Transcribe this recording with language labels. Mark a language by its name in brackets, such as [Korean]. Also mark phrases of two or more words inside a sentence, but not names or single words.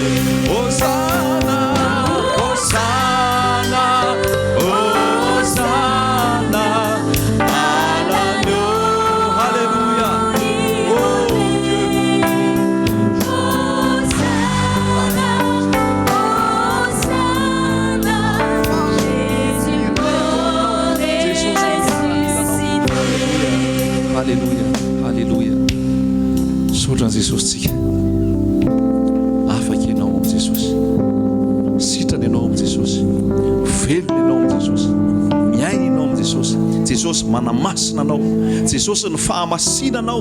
[French] Hosanna, Hosanna, Hosanna à l'agneau. Alléluia. Oh Dieu. Hosanna, Hosanna, Jésus mort et ressuscité. [Malagasy] Halleluja, halleluja. Sotran Jesosy tsika. Afaka ianao amin'i Jesosy. Sitrana ianao amin'i Jesosy. Velona ianao amin'i Jesosy. Miaina ianao amin'i Jesosy. Jesosy manamasina anao. Jesosy ny fahamasinanao.